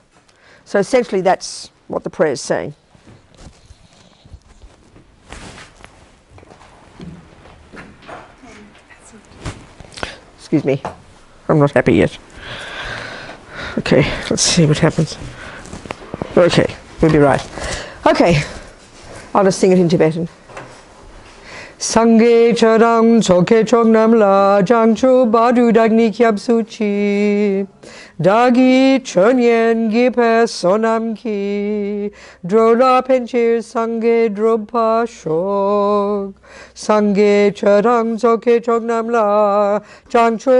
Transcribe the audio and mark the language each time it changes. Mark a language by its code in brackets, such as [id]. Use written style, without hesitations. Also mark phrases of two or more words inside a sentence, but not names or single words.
[en] So essentially that's what the prayer is saying. Excuse me, I'm not happy yet. Okay, let's see what happens. Okay, we'll be right. Okay. I'll just sing it in Tibetan. [bo] སངས་རྒྱས་ཆོས་དང་ཚོགས་ཀྱི་མཆོག་རྣམས་ལ། བྱང་ཆུབ་བར་དུ་བདག་ནི་སྐྱབས་སུ་མཆི། བདག་གིས་སྦྱིན་སོགས་བགྱིས་པའི་བསོད་ནམས་ཀྱིས འགྲོ་ལ་ཕན་ཕྱིར་སངས་རྒྱས་འགྲུབ་པར་ཤོག། སངས་རྒྱས་ཆོས་དང་ཚོགས་ཀྱི་མཆོག་རྣམས་ལ། བྱང་ཆུབ